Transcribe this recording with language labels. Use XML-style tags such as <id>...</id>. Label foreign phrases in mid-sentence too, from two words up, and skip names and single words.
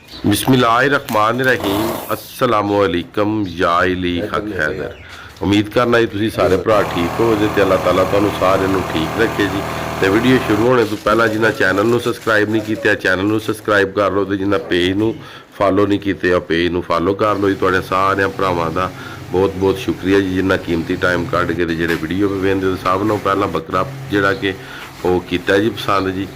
<ar>بسم الله الرحمن الرحيم السلام عليكم يا علي حق حيدر.</ar> <pa>ਉਮੀਦ ਕਰਨਾ ਜੀ ਤੁਸੀਂ ਸਾਰੇ ਭਰਾ ਠੀਕ ਹੋ ਤੇ ਅੱਲਾਹ ਤਾਲਾ ਤੁਹਾਨੂੰ ਸਾਰਿਆਂ ਨੂੰ ਠੀਕ ਰੱਖੇ ਜੀ। ਤੇ ਵੀਡੀਓ ਸ਼ੁਰੂ ਹੋਣੇ ਤੋਂ ਪਹਿਲਾਂ ਜਿਨ੍ਹਾਂ ਚੈਨਲ ਨੂੰ ਸਬਸਕ੍ਰਾਈਬ ਨਹੀਂ ਕੀਤਾ ਚੈਨਲ ਨੂੰ ਸਬਸਕ੍ਰਾਈਬ ਕਰ ਲਓ ਤੇ ਜਿਨ੍ਹਾਂ ਪੇਜ ਨੂੰ ਫਾਲੋ ਨਹੀਂ ਕੀਤੇ ਆ ਪੇਜ ਨੂੰ ਫਾਲੋ ਕਰ ਲਓ ਜੀ। ਤੁਹਾਡੇ ਸਾਰਿਆਂ ਭਰਾਵਾਂ ਦਾ ਬਹੁਤ ਬਹੁਤ ਸ਼ੁਕਰੀਆ ਜੀ ਜਿਨ੍ਹਾਂ ਕੀਮਤੀ ਟਾਈਮ ਕੱਢ ਕੇ ਤੇ ਜਿਹੜੇ ਵੀਡੀਓ ਵੇਖਦੇ ਹੋ। ਸਭ ਨੂੰ ਪਹਿਲਾਂ ਬੱਕਰਾ ਜਿਹੜਾ ਕਿ ਉਹ ਕੀਤਾ ਜੀ ਪਸੰਦ ਜੀ।</pa>